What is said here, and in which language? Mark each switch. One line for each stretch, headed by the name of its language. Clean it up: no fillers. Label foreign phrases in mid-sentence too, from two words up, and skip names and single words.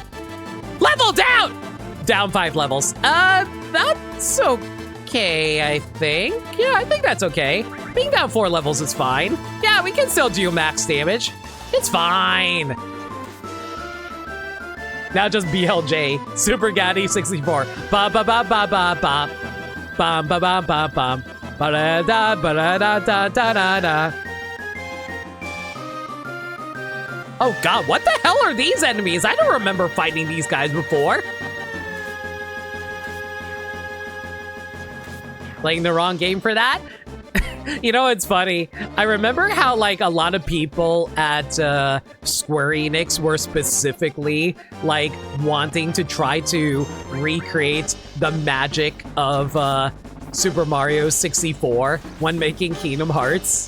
English: Level down! Down 5 levels. That's okay, I think. Yeah, I think that's okay. Being down 4 levels is fine. Yeah, we can still do max damage. It's fine. Now just BLJ. Super Gaddy 64. Ba ba ba ba ba ba. Bum ba ba ba bum. Ba da da ba da da da da da da. Oh god, what the hell are these enemies? I don't remember fighting these guys before. Playing the wrong game for that? You know, it's funny. I remember how, like, a lot of people at Square Enix were specifically, like, wanting to try to recreate the magic of Super Mario 64 when making Kingdom Hearts.